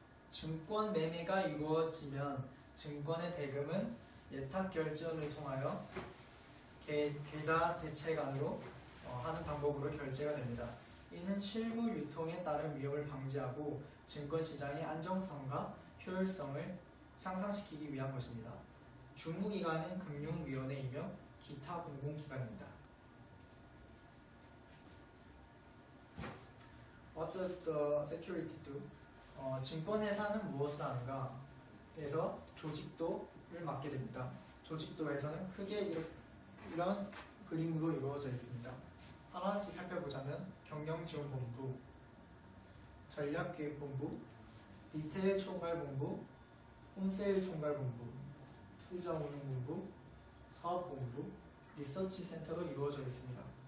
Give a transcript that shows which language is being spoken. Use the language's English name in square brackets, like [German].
[Korean] 증권 매매가 이루어지면 증권의 대금은 예탁결제원을 통하여 계좌 대체간으로 하는 방법으로 결제가 됩니다. 이는 실물 유통에 따른 위험을 방지하고 증권시장의 안정성과 효율성을 향상시키기 위한 것입니다. 주무기관은 금융위원회이며 기타 공공기관입니다. [English] What does the security do? [Korean] 증권회사는 무엇을 하는가? 에서 조직도를 맡게 됩니다. 조직도에서는 크게 이런 그림으로 이루어져 있습니다. 하나씩 살펴보자면 경영지원본부, 전략기획본부, 리테일 총괄본부, 홈세일 총괄본부, 투자운용본부, 사업본부, 리서치센터로 이루어져 있습니다.